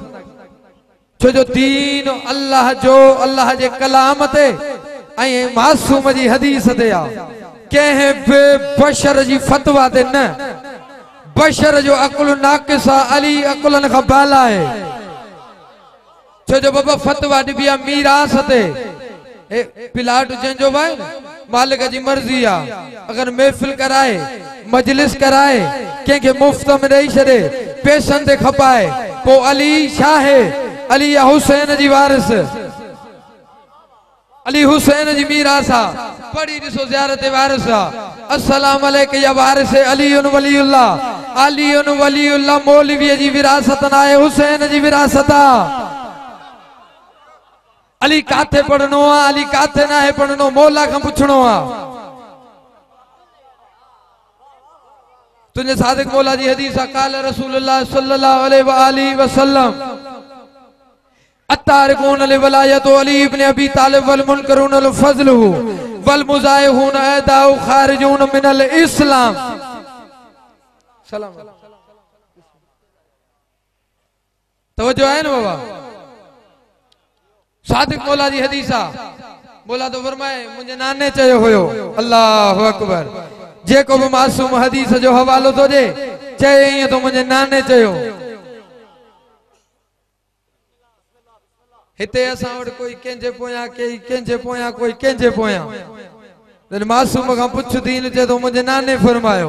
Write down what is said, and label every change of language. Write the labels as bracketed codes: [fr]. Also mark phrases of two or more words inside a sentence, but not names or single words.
[sd] छो जो दीन अल्लाह जो, अल्लाह जे कलाम ते ऐं मासूम जी हदीस ते आ। कंहिं बि बशर जी फतवा ते न। बशर जो अकुल नाक़िस आ, अली अकुलन खां बाला आहे। छो जो बाबा फतवा ॾिबी आहे मीरास ते, प्लाट जंहिंजो भाई मालिक जी मर्जी आ। अगर महफिल कराए, मजलिस कराए, कंहिंखे मुफ्त में ॾेई छॾे, पैसनि ते खपाए, पोइ अली छा आहे? अली हुसैन जी वारिस, अली हुसैन जी मीरास आ। पढ़ी ॾिसो ज़ियारत वारिस आ। [ar] السلام عليك يا وارث [sd] अली वलीउल्लाह, अली वलीउल्लाह मौलवी जी विरासत न आहे, हुसैन जी विरासत आ। अली काथे पढ़नो आ, अली काथे ना है पढ़नो, मौला खां पुछणो आ। तुझे सादिक मौला जी हदीस [ar] قال رسول الله صلى الله عليه وسلم التاركون لولاية علي بن أبي طالب والمنكرون لفضله والمظاهرون أعداءه خارجون من الإسلام. [ur] سلام توجہ ہے نا بابا. [sd] सादिक मौला जी हदीस आ। मौला तो फरमाए मुझे नाने चयो हुयो। [ar] الله أكبر. [sd] जेको भी मासूम हदीस जो हवालो तो दे चए ईअं तो मुझे नाने चयो। हिते असां वटि कोई कंहिंजे पोयां कंहिंजे पोयां कोई कंहिंजे पोयां मासूम खां पुछ दीन चए तो मुझे नाने फरमायो।